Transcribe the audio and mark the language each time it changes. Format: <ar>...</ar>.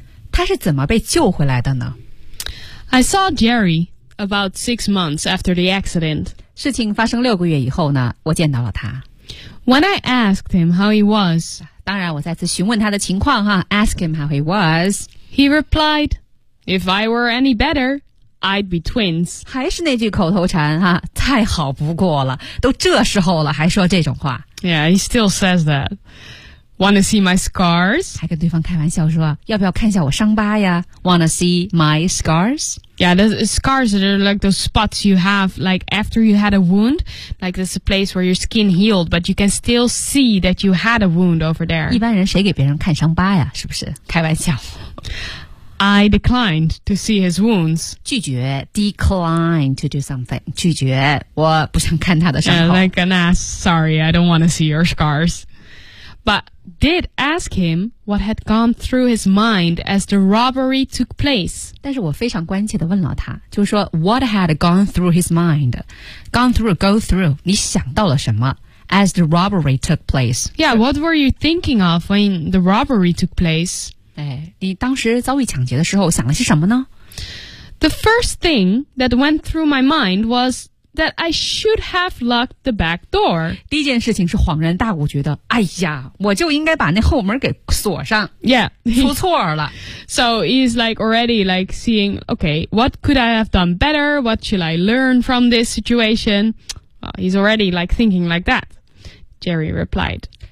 <zh>他是怎么被救回来的呢?</zh> <en>I saw Jerry about 6 months after the accident.</en> <zh>事情发生六个月以后呢,我见到了他。</zh> <en>When I asked him how he was,</en> <zh>当然我再次询问他的情况哈,</zh> <en>ask him how he was, he replied, if I were any better,I'd be twins.</en> <zh>还是那句口头禅哈，太好不过了，都这时候了还说这种话。</zh> <en>Yeah, he still says that. Wanna see my scars?</en> <zh>还跟对方开玩笑说，要不要看一下我伤疤呀 ？</zh> <en>Wanna see my scars? Yeah, the scars are like those spots you have, like after you had a wound. Like there's a place where your skin healed, but you can still see that you had a wound over there.</en> <zh>一般人谁给别人看伤疤呀？是不是？开玩笑。</zh> <en>I declined to see his wounds. 拒绝 decline to do something.</en> <zh>拒绝我不想看他的伤口</zh> <en>Like an ass, sorry, I don't want to see your scars. But did ask him what had gone through his mind as the robbery took place.</en> <zh>但是我非常关切地问了他，就是说</zh> <en>what had gone through his mind? Gone through, go through,</en> <zh>你想到了什么？</zh> <en>As the robbery took place. Yeah, what were you thinking of when the robbery took place?</en> <zh>哎，你当时遭遇抢劫的时候想了些什么呢</zh> <en>？The first thing that went through my mind was that I should have locked the back door.</en> <zh>第一件事情是恍然大悟，觉得哎呀，我就应该把那后门给锁上。</zh> <en>Yeah,</en> <zh>出错了。</zh> <en>So he's like already like seeing, okay, what could I have done better? What should I learn from this situation? Well, he's already like thinking like that. Jerry replied.</en>